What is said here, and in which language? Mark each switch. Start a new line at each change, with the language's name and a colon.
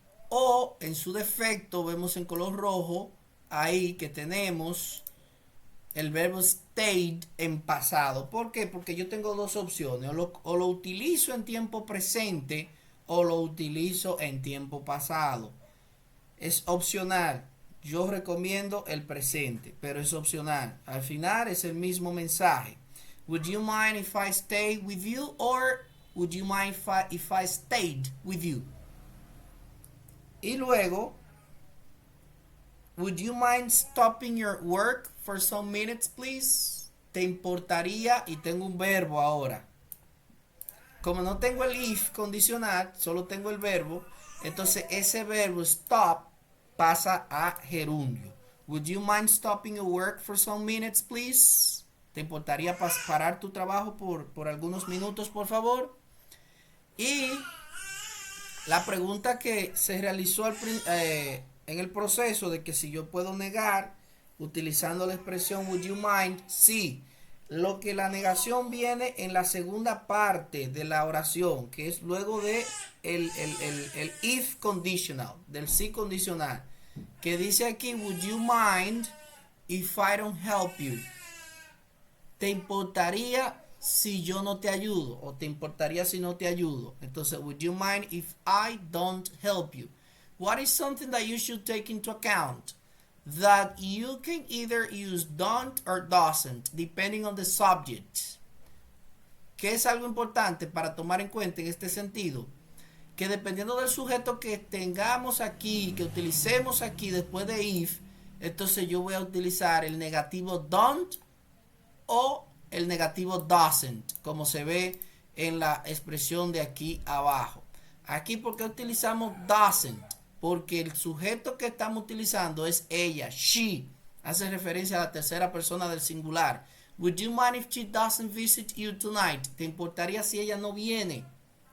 Spanish: O en su defecto vemos en color rojo ahí que tenemos el verbo stayed en pasado. ¿Por qué? Porque yo tengo dos opciones, o lo utilizo en tiempo presente o lo utilizo en tiempo pasado. Es opcional. Yo recomiendo el presente, pero es opcional. Al final es el mismo mensaje.
English: Would you mind if I stay with you? Or would you mind if I stayed with you?
Spanish: Y luego,
English: would you mind stopping your work for some minutes, please?
Spanish: ¿Te importaría? Y tengo un verbo ahora. Como no tengo el if condicional, solo tengo el verbo, entonces ese verbo stop pasa a gerundio.
English: Would you mind stopping your work for some minutes, please?
Spanish: ¿Te importaría parar tu trabajo por algunos minutos, por favor? Y la pregunta que se realizó en el proceso de que si yo puedo negar utilizando la expresión
English: would you mind,
Spanish: sí. Lo que la negación viene en la segunda parte de la oración, que es luego de el if conditional, del sí condicional, que dice aquí,
English: would you mind if I don't help you?
Spanish: ¿Te importaría si yo no te ayudo? ¿O te importaría si no te ayudo?
English: Entonces, would you mind if I don't help you? What is something that you should take into account? That you can either use don't or doesn't, depending on the subject.
Spanish: ¿Qué es algo importante para tomar en cuenta en este sentido? Que dependiendo del sujeto que tengamos aquí, que utilicemos aquí después de if, entonces yo voy a utilizar el negativo don't o el negativo doesn't, como se ve en la expresión de aquí abajo. Aquí, ¿por qué utilizamos doesn't? Porque el sujeto que estamos utilizando es ella, she. Hace referencia a la tercera persona del singular.
English: Would you mind if she doesn't visit you tonight?
Spanish: ¿Te importaría si ella no viene a visitarte esta noche? Eso es literalmente